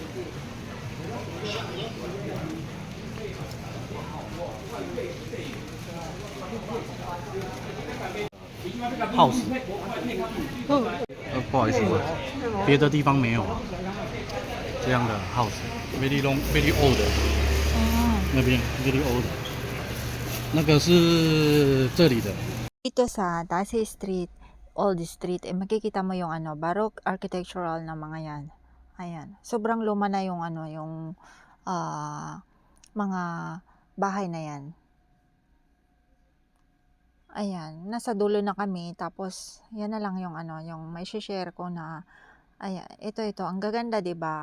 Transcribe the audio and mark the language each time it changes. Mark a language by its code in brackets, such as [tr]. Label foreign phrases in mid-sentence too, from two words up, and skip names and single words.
[zh] house，不好意思，别的地方没有这样的 house， [en] very long，very old， [zh] 那边 [en] very old， [zh] 那个是这里的。 [tl] Dito sa Tassie Street, Old Street, makikita mo yung ano, [en] Baroque architectural [tl] na mga yan. Ayan. Sobrang luma na yung ano, yung mga bahay na yan. Ayan, nasa dulo na kami, tapos yan na lang yung ano, yung may share ko na, ayan, ito, ang gaganda, 'di ba?